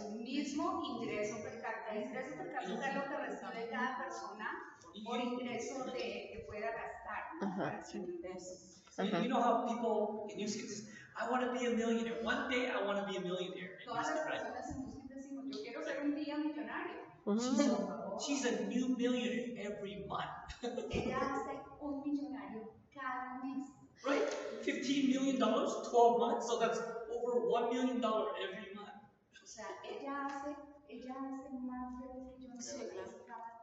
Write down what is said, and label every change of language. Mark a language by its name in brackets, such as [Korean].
[Spanish] El mismo ingreso per cápita. El ingreso per cápita es lo que recibe cada persona por ingreso que pueda gastar, ¿no? Para su ingreso. [English] You know how people in New Skin say, I want to be a millionaire. One day I want to be a millionaire. [Spanish] Todas las personas en Nuskin decimos, yo quiero ser un día millonario. [English] She's a new millionaire every month. [Spanish] Ella hace un millonario cada mes. [English] Right? $15 million, 12 months, so that's over $1 million every month. [Spanish] O sea, ella hace más de un millón de dólares cada